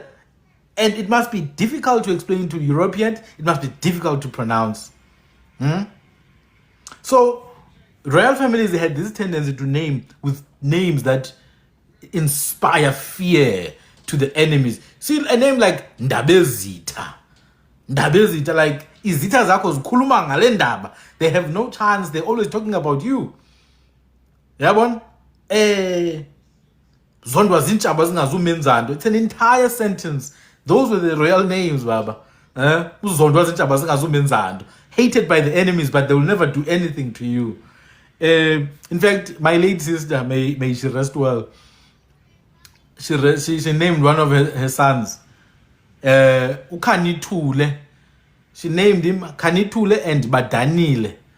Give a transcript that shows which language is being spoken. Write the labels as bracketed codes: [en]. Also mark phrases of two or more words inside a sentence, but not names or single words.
[en] And it must be difficult to explain to Europeans. It must be difficult to pronounce. So, royal families had this tendency to name with names that inspire fear to the enemies. See, a name like Ndabezita. [zu] Ndabezita, like, izita zako zikhuluma ngale ndaba. [en] They have no chance. They're always talking about you. [zu] Yabon? Zondwa zintshaba zingazumenzando. [en] It's an entire sentence. Those were the royal names, Baba. [zu] Uzondwa zintshaba zingazumenzando. [en] Hated by the enemies, but they will never do anything to you. In fact, my late sister, may she rest well, she named one of her sons Ukanithule. She named him Kanithule and Badanile.